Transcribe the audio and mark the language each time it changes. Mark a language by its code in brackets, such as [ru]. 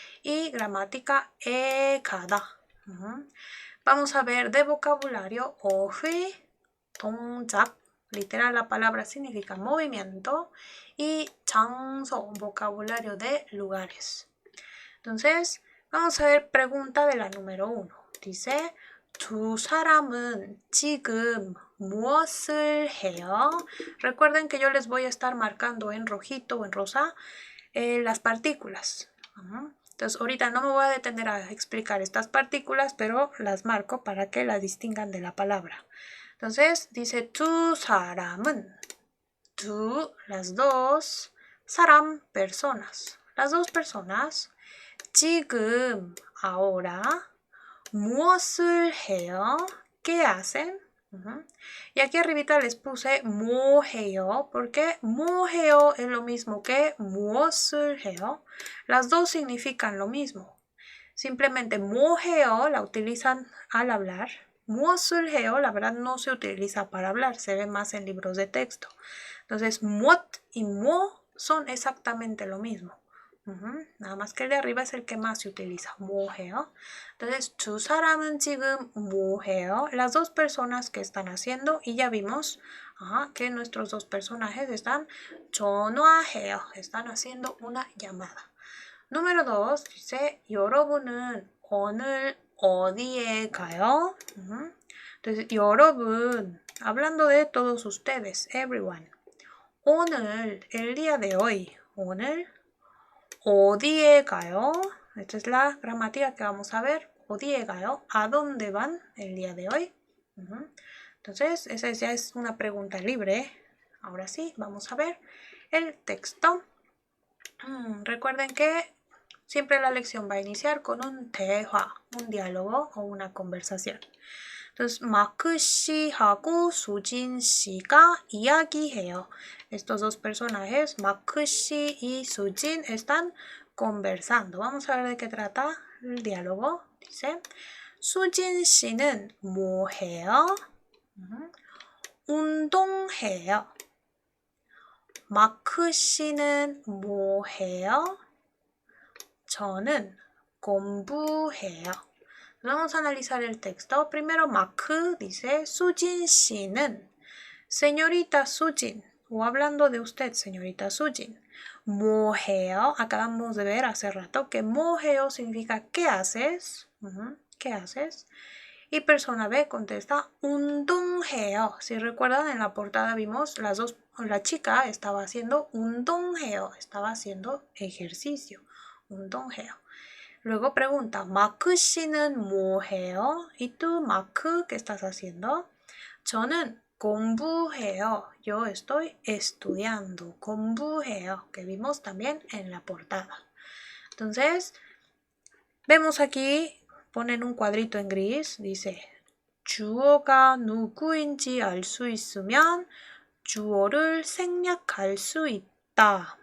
[es] Y gramática 가다. Vamos a ver de vocabulario 어휘, 동작. Literal, la palabra significa movimiento. Y 장소, vocabulario de lugares. Entonces, vamos a ver pregunta de la número 1. [ko] Dice, 두 사람은 지금 무엇을 해요? [es] Recuerden que yo les voy a estar marcando en rojito o en rosa las partículas. Entonces, ahorita no me voy a detener a explicar estas partículas, pero las marco para que las distingan de la palabra. Entonces, dice 두 사람은, 두, las dos, 사람, personas. Las dos personas, 지금, ahora, [ko] 무엇을 해요? [es] ¿Qué hacen? Y aquí arribita les puse 뭐 해요 porque 뭐 해요 es lo mismo que 무엇을 해요. Las dos significan lo mismo. Simplemente 뭐 해요 la utilizan al hablar. [ko] 무엇을 해요 [es] la verdad no se utiliza para hablar, se ve más en libros de texto. Entonces 무엇 y 뭐 son exactamente lo mismo. Nada más que el de arriba es el que más se utiliza. [ko] 뭐 해요? Entonces, 두 사람은 지금 뭐 해요? [es] Las dos personas que están haciendo, y ya vimos que nuestros dos personajes están 전화해요. Están haciendo una llamada. [ko] Número 2 dice 여러분은 오늘 어디에 가요? [es] Entonces, 여러분, hablando de todos ustedes, everyone. 오늘, el día de hoy. [ko] 오늘 어디에 가요? [es] Esta es la gramática que vamos a ver. [ko] 어디에 가요? [es] ¿A dónde van el día de hoy? Entonces, esa ya es una pregunta libre. Ahora sí, vamos a ver el texto. Recuerden que Siempre la lección va a iniciar con un 대화, un diálogo o una conversación. [ko] entonces, 마크 씨하고 수진 씨가 이야기해요. [es] Estos dos personajes, 마크 씨 y 수진, están conversando. Vamos a ver de qué trata el diálogo. [ko] Dice, 수진 씨는 뭐 해요? 운동해요. 마크 씨는 뭐 해요? 저는 공부해요. [es] Vamos a analizar el texto. Primero, Maku dice, Sujin 씨는, señorita Sujin, o hablando de usted, señorita Sujin, 뭐 해요? Acabamos de ver hace rato que 뭐 해요 significa ¿qué haces? ¿Qué haces? Y persona B contesta, 운동해요. Si recuerdan, en la portada vimos la chica estaba haciendo 운동해요, estaba haciendo ejercicio, 운동해요. [ko] Luego pregunta, 마크 씨는 뭐 해요? [es] ¿Y tú, 마크, qué estás haciendo? [ko] 저는 공부해요. [es] Yo estoy estudiando. 공부해요, que vimos también en la portada. Entonces, vemos aquí, ponen un cuadrito en gris, dice, [ko] 주어가 누구인지 알 수 있으면 주어를 생략할 수 있다.